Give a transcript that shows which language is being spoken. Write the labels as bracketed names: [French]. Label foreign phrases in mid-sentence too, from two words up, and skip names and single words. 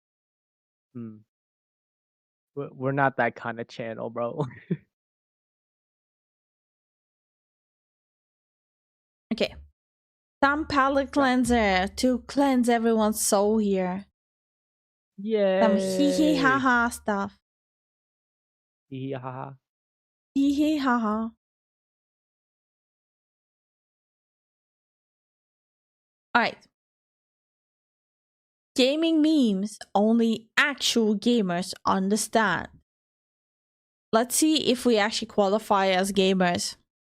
[English] We're not that kind of channel, bro. Okay. Some palette cleanser to cleanse everyone's soul here. Some hee hee ha Yay! ha stuff. Hee hee ha ha. Hee hee ha ha. Alright. Gaming memes only actual gamers understand. Let's see if we actually qualify as gamers.